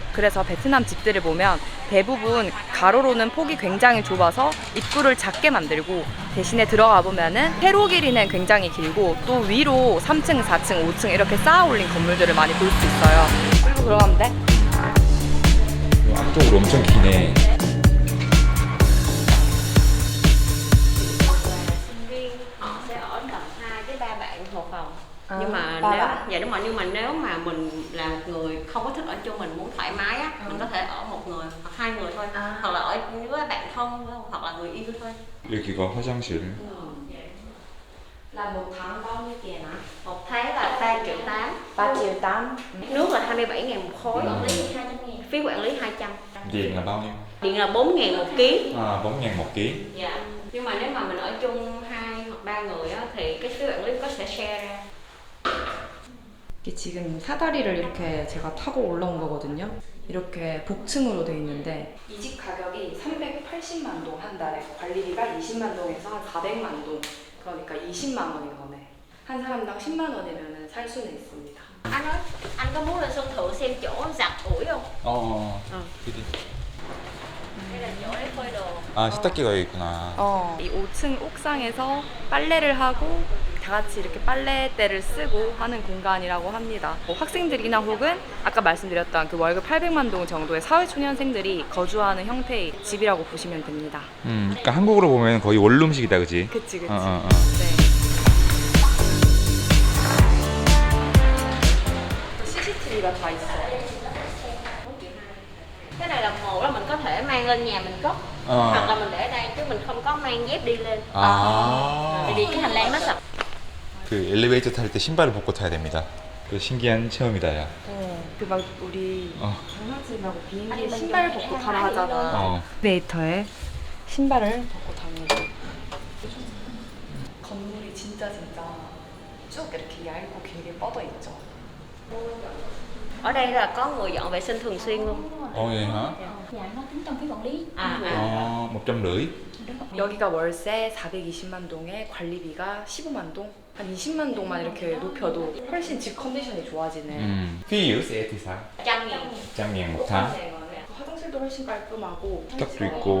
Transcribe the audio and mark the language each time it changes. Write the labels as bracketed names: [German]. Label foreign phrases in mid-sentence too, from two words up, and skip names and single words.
[Korean] 그래서 베트남 집들을 보면 대부분 가로로는 폭이 굉장히 좁아서 입구를 작게 만들고 대신에 들어가 보면은 세로 길이는 굉장히 길고 또 위로 3층, 4층, 5층 이렇게 쌓아 올린 건물들을 많이 볼 수 있어요. 그리고 들어가면 돼? 앞쪽으로 엄청 기네. [Vietnamese] Nhưng mà nếu dạ đúng rồi, nhưng mà nếu mà mình là một người không có thích ở chung, mình muốn thoải mái á, mình có thể ở một người hoặc hai người thôi, hoặc là ở với bạn thân hoặc là người yêu thôi. [Korean] 여기가 화장실. [Vietnamese] Là một tháng bao nhiêu tiền ạ? Một tháng là 3,8 triệu. 3 triệu 8. Nước là 27.000 một khối. Phí quản lý 200. Điện là bao nhiêu? Điện là 4.000 một ký. 4.000 một ký. Dạ. Nhưng mà nếu mà mình ở chung 2 hoặc 3 người á, thì cái phí quản lý có sẽ share ra. [Korean] 이게 지금 사다리를 이렇게 제가 타고 올라온 거거든요. 이렇게 복층으로 돼 있는데 이 집 가격이 380만 동 한 달에, 관리비가 20만 동에서 한 400만 동, 그러니까 20만 원인 거네. 한 사람당 10만 원이면 살 수는 있습니다. [Vietnamese] Anh ơi, anh có muốn lên sân thượng xem chỗ giặt ủi không? [Korean] 그지. [Vietnamese] Đây là chỗ để phơi đồ. [Korean] 아, 세탁기가 여기 있구나. 이 5층 옥상에서 빨래를 하고 다 같이 이렇게 빨래대를 쓰고 하는 공간이라고 합니다. 학생들이나 혹은 아까 말씀드렸던 그 월급 800만 동 정도의 사회초년생들이 거주하는 형태의 집이라고 보시면 됩니다. 그러니까 한국으로 보면 거의 원룸식이다, 그지? 그치. 네. CCTV가 다 있어요. [Vietnamese] Cái này là một là mình có thể mang lên nhà mình cất, hoặc là mình để ở đây chứ mình không có mang dép đi lên. Vì cái hành lang nó sạch. [Korean] 그 엘리베이터 탈 때 신발을 벗고 타야 됩니다. 그 신기한 체험이다, 야. 그 막 우리 장난치라고 비행기에 아니, 신발 근데 벗고 타라 하잖아. 어. 엘리베이터에 신발을 벗고 다니고. 건물이 진짜 쭉 이렇게 얇고 길게 뻗어 있죠. [Vietnamese] Ở đây là có người dọn vệ sinh thường xuyên luôn. [Korean] 어, 예, [Vietnamese] hả? Dạ nó tính trong phí quản lý. À, [Korean] 어, 150? 여기가 월세 420만 동에 관리비가 15만 동? 한 20만 동만 이렇게 높여도 훨씬 집 컨디션이 좋아지네. [Vietnamese] Phí giữ xe thì sao? 100.000. 100.000 một tháng. [Korean] 화장실도 훨씬 깔끔하고 탁도 있고.